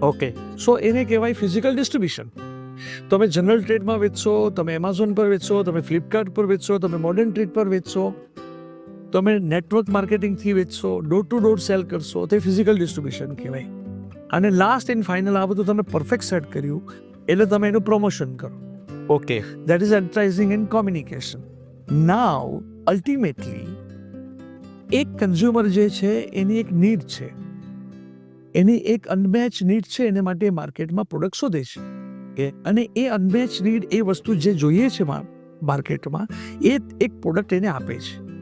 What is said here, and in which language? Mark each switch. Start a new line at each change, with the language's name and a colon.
Gujarati: Okay, સો એને કહેવાય physical distribution. તમે જનરલ ટ્રેડમાં વેચશો, તમે એમેઝોન પર વેચશો, તમે ફ્લિપકાર્ટ પર વેચશો, તમે મોડર્ન ટ્રેડ પર વેચશો, તમે network માર્કેટિંગથી વેચશો, door to door cell કરશો, તે ફિઝિકલ ડિસ્ટ્રીબ્યુશન કહેવાય. અને લાસ્ટ એન્ડ ફાઇનલ આ બધું તમે પરફેક્ટ સેટ કર્યું એટલે તમે એનું પ્રમોશન કરો. Okay.
English: That is advertising and communication. Now, ultimately,
Gujarati: એક કન્ઝ્યુમર જે છે એની એક નીડ છે, એની એક અનમેચ નીડ છે, એને માટે માર્કેટમાં પ્રોડક્ટ શોધે છે અને એ અનમેચ નીડ એ વસ્તુ જે જોઈએ છે માર્કેટમાં એ એક પ્રોડક્ટ એને આપે છે.